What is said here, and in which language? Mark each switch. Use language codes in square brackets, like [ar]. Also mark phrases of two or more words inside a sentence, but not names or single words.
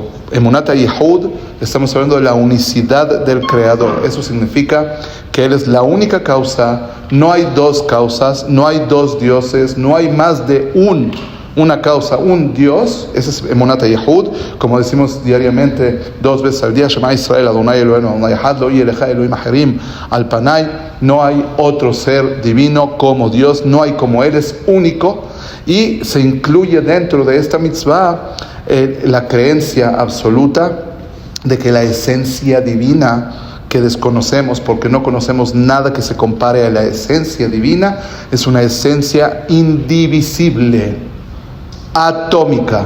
[he] אמונת ייחוד, [es] estamos hablando de la unicidad del Creador. Eso significa que Él es la única causa. No hay 2 causas, no hay 2 dioses, no hay más de una causa, un Dios. Ese es [he] אמונת ייחוד, [es] como decimos diariamente 2 veces al día: [he] שמע ישראל, אדני אלהינו, אדני אחד, לא לך אלהים אחרים על פני. [es] No hay otro ser divino como Dios, no hay como Él, es único. Y se incluye dentro de esta mitzvah la creencia absoluta de que la esencia divina que desconocemos, porque no conocemos nada que se compare a la esencia divina, es una esencia indivisible, atómica.